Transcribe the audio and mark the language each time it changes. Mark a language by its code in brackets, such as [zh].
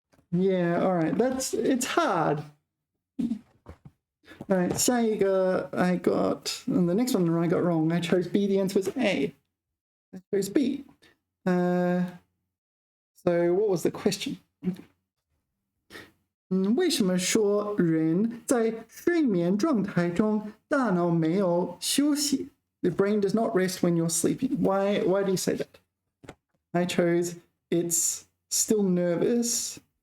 [en] Yeah, all right. It's hard. All right, [zh] 下一个 [en] I got, and the next one I got wrong. I chose B, the answer was A. I chose B. So what was the question? [zh] 为什么说人在睡眠状态中大脑没有休息? [en] The brain does not rest when you're sleeping. Why do you say that? I chose it's still nervous.